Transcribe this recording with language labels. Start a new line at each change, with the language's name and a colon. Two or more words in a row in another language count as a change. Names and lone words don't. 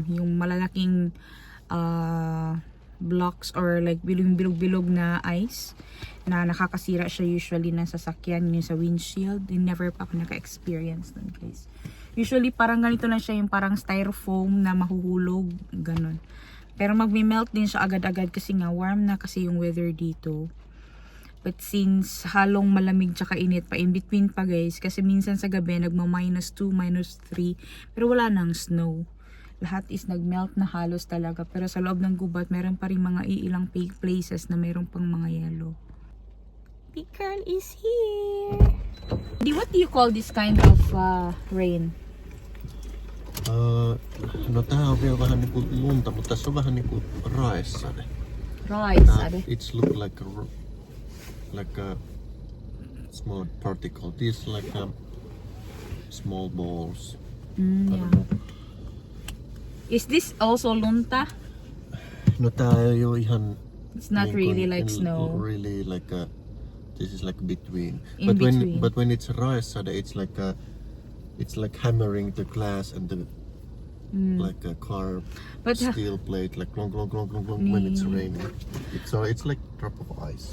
Filipino: Yung malalaking blocks
English: or like
Filipino: bilog-bilog na ice na nakakasira siya usually ng sasakyan, yung sa windshield. Never pa ako naka-experience nun guys. Usually parang ganito lang siya, yung parang styrofoam na mahuhulog, ganun. Pero magme-melt din siya agad-agad kasi nga warm na kasi yung weather dito. But since halong malamig tsaka init pa,
English: in between
Filipino: pa guys, kasi minsan sa gabi nagma--2, -3, pero wala nang snow. Lahat is nagmelt na halos talaga. Pero sa loob ng gubat, meron pa rin mga iilang places na meron pang mga yellow.
English: Big girl is here! What do you call this kind of rain?
Finnish: No tää on vielä vähän niinku lunta, mutta tässä on vähän niinku raessade. Raessade?
English: It's look like a small particle. These like small balls. I don't know. Is this also lunta?
Finnish: No tää ei oo ihan.
English: It's not really like snow. Really like this is like between. In between. But when it's raessade, it's like hammering the glass and the like a car steel plate, like long when it's raining. It's like drop of ice.